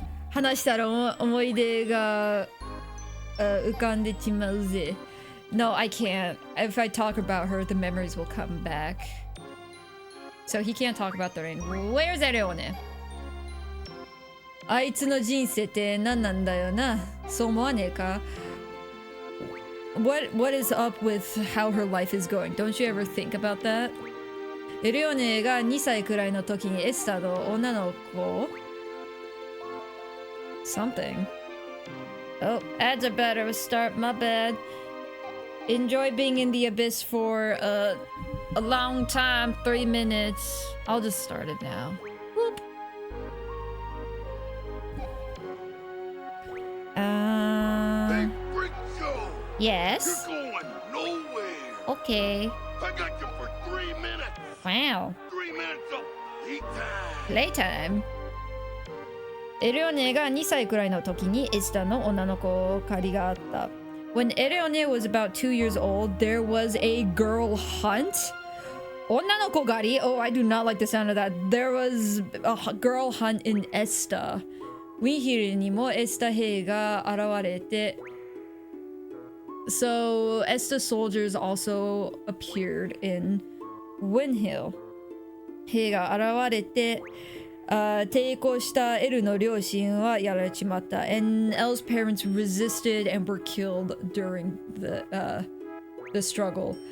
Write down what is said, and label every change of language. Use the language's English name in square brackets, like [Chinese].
[Japanese] 話したら思い出が浮かんでしまうぜ。 [English] No, I can't. If I talk about her, the memories will come back. So he can't talk about the rain. Where's Ereone? [Japanese] あいつの人生って何なんだよな。そう思わねえか? [English] What is up with how her life is going? Don't you ever think about that? [Japanese] エレオネが2歳くらいの時にエスタの女の子 Something. [English] Oh, that's a better start. My bad. Enjoy being in the abyss for a long time. 3 minutes. I'll just start it now. Whoop. Hey, Freak Show! Yes. You're going nowhere! Okay. I got you for 3 minutes! Wow. 3 minutes of playtime! Playtime. [Japanese] エレオネが2歳くらいの時にエスタの女の子狩りがあった。 [English] When Ereone was about 2 years old, there was a girl hunt. [Japanese] 女の子狩り? [English] Oh, I do not like the sound of that. There was a girl hunt in Esta. [Japanese] ウィンヒルにもエスタ兵が現れて [English] So, Esta soldiers also appeared in Windhill. [Japanese] 兵が現れて抵抗したエルの両親はやられちまった。 [English] And Elle's parents resisted and were killed during the struggle.